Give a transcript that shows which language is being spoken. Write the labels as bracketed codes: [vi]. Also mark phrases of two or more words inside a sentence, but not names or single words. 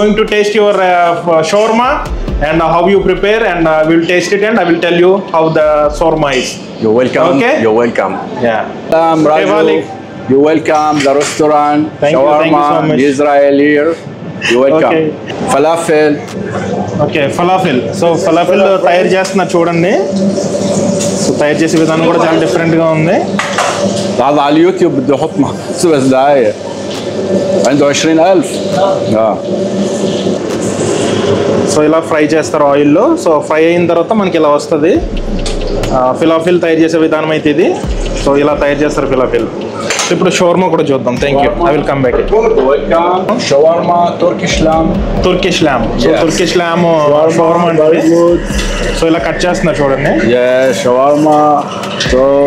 [en] going to taste your shawarma and how you prepare, and I will taste it and I will tell you how the shawarma is. You're welcome. Okay. You're welcome. Yeah. Raju. Malik. You're welcome. The restaurant. Thank you shawarma, so much. Israel here. You're welcome. Okay. Falafel. [te] ఓకే, ఫలాఫిల్. సో ఫలాఫిల్ తయారు చేస్తున్నారు చూడండి. సో తయారు చేసే విధానం కూడా చాలా డిఫరెంట్గా ఉంది. [ar] هذا على اليوتيوب بده يحط محسوب بس دقايق عنده 20,000. [te] సో ఇలా ఫ్రై చేస్తారు ఆయిల్లో. సో ఫ్రై అయిన తర్వాత మనకి ఇలా వస్తుంది. ఫిలాఫిల్ తయారు చేసే విధానం అయితే ఇది. సో ఇలా తయారు చేస్తారు ఫిలాఫిల్. ఇప్పుడు షవర్మా కూడా చూద్దాం. [en] Thank you. I will come back. Welcome. Shawarma, Turkish lamb. Turkish lamb. So Yes. Turkish lamb [te] షవర్మా అంటే. సో ఇలా కట్ చేస్తున్నారు చూడండి. [en] Yeah, shawarma. So